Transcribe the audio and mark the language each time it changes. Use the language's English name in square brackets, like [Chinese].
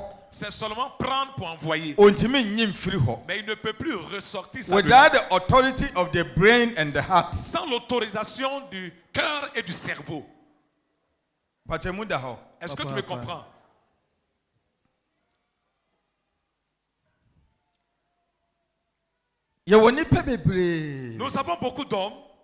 [French] C'est seulement prendre pour envoyer. Mais il ne peut plus ressortir ça. [English] Without the authority of the brain and the heart. [French] Sans l'autorisation du cœur et du cerveau. Est-ce que tu me comprends? Nous avons beaucoup d'hommes.